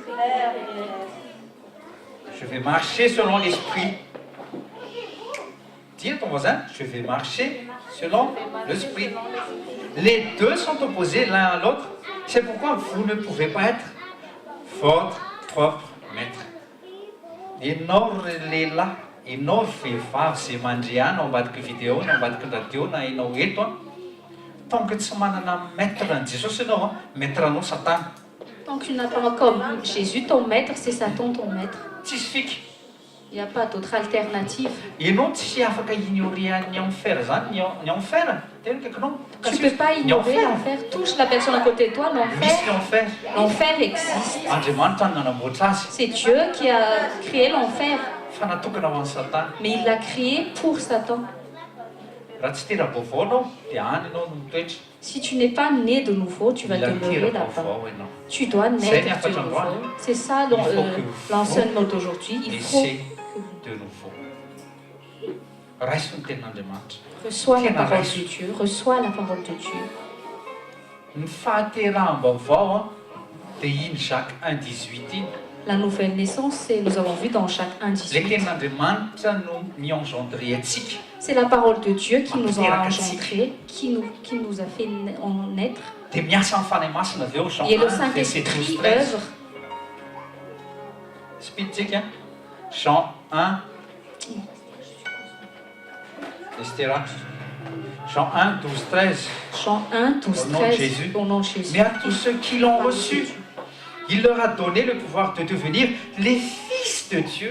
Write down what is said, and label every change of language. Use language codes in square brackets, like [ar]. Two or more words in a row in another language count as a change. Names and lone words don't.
[fr] Je vais marcher selon l'esprit. Dis à ton voisin, je vais marcher selon l'esprit. Les deux sont opposés l'un à l'autre. C'est pourquoi vous ne pouvez pas être votre propre maître. [mg] Ianao lehilahy, ianao vehivavy izay mandre any ao ambadiky video, na ambadiky radio, na ianao eto tonga tsy manana maître an'i Jesosy ianao, maître anao Satana. [fr] Tant que tu n'as pas comme Jésus ton maître, c'est Satan ton maître. [mg] Tsisy fika. [fr] Il n'y a pas d'autre alternative. [mg] Ianao tsy afaka ignorer ny enfer zany, ny enfer, tena kaikinao. [fr] Tu ne peux pas ignorer l'enfer. Touche la personne à côté de toi, [mg] Misy [fr] l'enfer. l'enfer. L'enfer existe. [mg] Andriamanitra no nanamboatra azy. [fr] C'est Dieu qui a créé l'enfer. [mg] Fa natokana ho an'ny Satana. [fr] Mais il l'a créé pour Satan. [mg] Raha tsy tera-baovao anao, dia any ianao no mitoetra. [fr] Si tu n'es pas né de nouveau, tu vas [mg] Mila [fr] demeurer là-bas. [mg] tera-baovao ianao. [fr] Tu dois naître de nouveau. C'est ça l'enseignement d'aujourd'hui. Il faut Naissez de nouveau. [mg] Raiso ny tenin'Andriamanitra. [fr] reçois la parole de Dieu. Reçois la parole de Dieu. [mg] Ny fahateraham-baovao dia iny Jacques 1:18 iny. [fr] La nouvelle naissance, nous avons vu dans Jacques [mg] Ilay 1:18. tenin'Andriamanitra no mi-engendré antsika. [fr] C'est la parole de Dieu qui nous a engendrés, qui nous a fait en naître. [mg] Dia miasa amin'ny fanahy masina avy eo Jean [fr] Et le 1, verset Saint-Esprit 12-13. œuvre. [mg] Spitsika. Jean 1. Estera. Jean 1, 12-13. Jean 1, 12, [fr] Au nom de 13. Jésus. Au nom de Jésus. Mais à tous ceux qui l'ont reçu, il leur a donné le pouvoir de devenir les fils de Dieu.